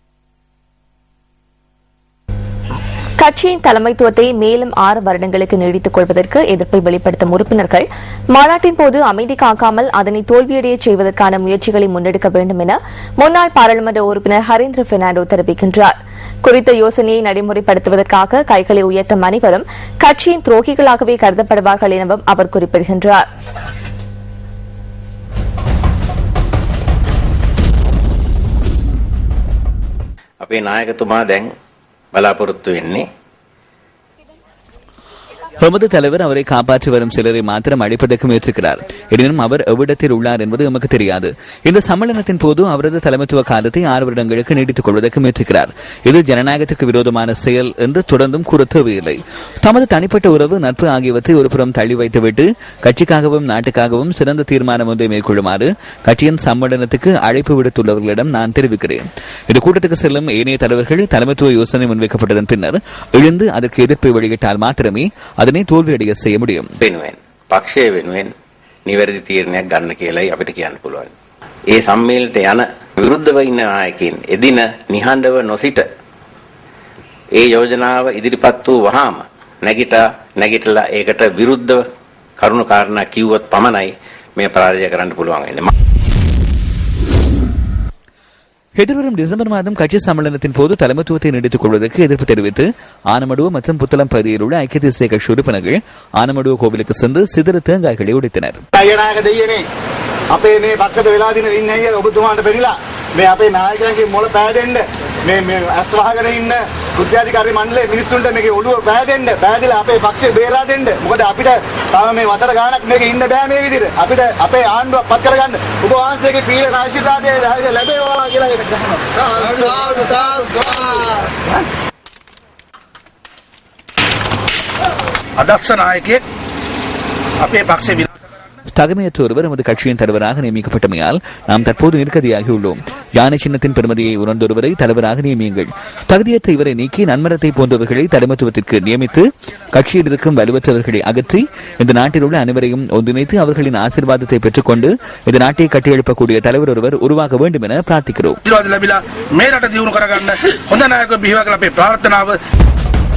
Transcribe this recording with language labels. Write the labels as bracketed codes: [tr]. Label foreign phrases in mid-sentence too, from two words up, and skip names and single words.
[ta] கட்சியின் தலைமைத்துவத்தை மேலும் 6 வருடங்களுக்கு நீடித்துக் கொள்வதற்கு எதிர்ப்பை வெளிப்படுத்தும் உறுப்பினர்கள் மாநாட்டின் போது அமைதி காக்காமல் அதனை தோல்வியடைய செய்வதற்கான முயற்சிகளை முன்னெடுக்க வேண்டும் என முன்னாள் பாராளுமன்ற உறுப்பினர் ஹரீந்திர பெர்னாண்டோ தெரிவிக்கின்றார். குறித்த யோசனையை நடைமுறைப்படுத்துவதற்காக கைகளை உயர்த்தும் அனைவரும் கட்சியின் துரோகிகளாகவே கருதப்படுவார்கள் எனவும் அவர் குறிப்பிடுகின்றார். [si] අපේ නායකතුමා දැන් බලාපොරොත්තු වෙන්නේ [ta] பிரமத தலைவர் அவரை காப்பாற்றி வரும் சிலரை மாத்திரம் அழைப்பதற்கு முயற்சிக்கிறார். எனினும் அவர் எவ்விடத்தில் உள்ளார் என்பது நமக்கு தெரியாது. இந்த சம்மேளனத்தின் போது அவரது தலைமைத்துவ காலத்தை 6 வருடங்களுக்கு நீடித்துக் கொள்வதற்கு முயற்சிக்கிறார். இது ஜனநாயகத்துக்கு விரோதமான செயல் என்று தொடர்ந்தும் கூற தேவையில்லை. தமது தனிப்பட்ட உறவு, நட்பு ஆகியவற்றை ஒருபுறம் தள்ளி வைத்துவிட்டு கட்சிக்காகவும் நாட்டுக்காகவும் சிறந்த தீர்மானம் ஒன்றை மேற்கொள்ளுமாறு கட்சியின் சம்மேளனத்துக்கு அழைப்பு விடுத்துள்ளவர்களிடம் நான் தெரிவிக்கிறேன். இந்த கூட்டத்துக்கு செல்லும் ஏனைய தலைவர்கள் தலைமைத்துவ யோசனை முன்வைக்கப்பட்டதன் பின்னர் எழுந்து அதற்கு எதிர்ப்பை வெளியிட்டால் மாத்திரமே அதனை தோல்வியடைய செய்ய முடியும். [si] පක්ෂය වෙනුවෙන් නිවැරදි තීරණයක් ගන්න කියලායි අපිට කියන්න පුළුවන්. ඒ සම්මේලනයට යන විරුද්ධව ඉන්න නායකයින් එදින නිහඬව නොසිට ඒ යෝජනාව ඉදිරිපත් වූ වහාම නැගිටලා ඒකට විරුද්ධව කරුණු කාරණා කිව්වොත් පමණයි මේ පරාජය කරන්න පුළුවන් වෙන්නේ. [ta] எதிர்வரும் டிசம்பர் மாதம் கட்சி சம்மேளனத்தின் போது தலைமைத்துவத்தை நீடித்துக் கொள்வதற்கு எதிர்ப்பு தெரிவித்து ஆனமடுவ மற்றும் புத்தளம் பகுதியில் உள்ள ஐக்கிய தேசிய கட்சி உறுப்பினர்கள் ஆனமடுவ கோவிலுக்கு சென்று சிதறு தேங்காய்களை உடைத்தனர். [si] අපේ මේ පක්ෂයට වෙලා දින ඉන්නේ අය ඔබතුමාට බැරිලා මේ අපේ නායකයන්ගේ මොළ පෑදෙන්න මේ අස්වහගෙන ඉන්න බුද්ධාධිකාරී මණ්ඩලයේ මිනිස්සුන්ට මේකේ ඔළුව පෑදෙන්න අපේ පක්ෂය බේරා දෙන්න. මොකද අපිට තව මේ වතර ගානක් මේකේ ඉන්න බෑ මේ විදිහට. අපිට අපේ ආණ්ඩුව පත් කරගන්න ඔබ වහන්සේගේ පීඩ ආශිර්වාදය ලැබේවා කියලා අදක්ෂ නායකයෙක් අපේ පක්ෂේ [ta] தகமையற்ற ஒருவர் நமது கட்சியின் தலைவராக நியமிக்கப்பட்டமையால் நாம் தற்போது நிற்கதியாகியுள்ளோம். யானை சின்னத்தின் பெருமதியை உணர்ந்தொருவரை தலைவராக நியமியுங்கள். தகுதியற்ற இவரை நீக்கி நன்மரத்தை போன்றவர்களை தலைமைத்துவத்திற்கு நியமித்து கட்சியில் இருக்கும் வலுவற்றவர்களை அகற்றி இந்த நாட்டில் உள்ள அனைவரையும் ஒன்றிணைத்து அவர்களின் ஆசீர்வாதத்தை பெற்றுக் கொண்டு இந்த நாட்டை கட்டியெழுப்பக்கூடிய தலைவர் ஒருவர் உருவாக வேண்டும் என பிரார்த்திக்கிறோம்.